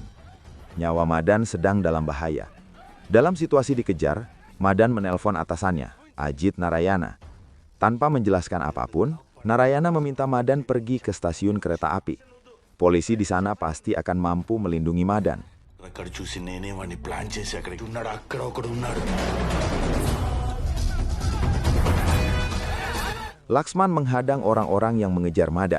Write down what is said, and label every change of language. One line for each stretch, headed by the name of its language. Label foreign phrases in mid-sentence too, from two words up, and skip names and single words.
Indonesian: Nyawa Madan sedang dalam bahaya. Dalam situasi dikejar, Madan menelpon atasannya, Ajit Narayana. Tanpa menjelaskan apapun, Narayana meminta Madan pergi ke stasiun kereta api. Polisi di sana pasti akan mampu melindungi Madan.
Telugu: అక్కడ చూసి నేనే వాడిని ప్లాన్ చేసి అక్కడికి ఉన్నాడు అక్కడ ఒకడు ఉన్నాడు.
Indonesian: Laksman menghadang orang-orang yang mengejar Madan.